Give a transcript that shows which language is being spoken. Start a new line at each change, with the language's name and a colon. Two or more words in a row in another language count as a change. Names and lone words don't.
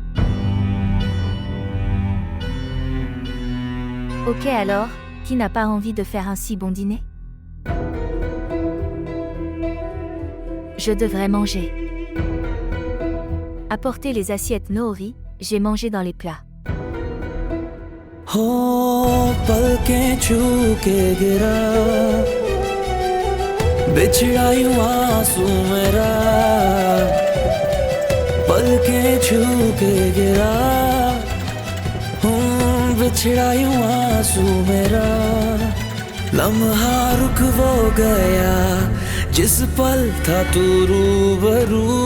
French: Ok alors, qui n'a pas envie de faire un si bon dîner? Je devrais manger. Apportez les assiettes Noori, j'ai mangé dans les plats.
Hindi: हो पलकें छू के गिरा बिछड़ा यूं आंसू मेरा पलकें छू के गिरा बिछड़ा यूं आंसू मेरा लम्हा रुक वो गया जिस पल था तू रूबरू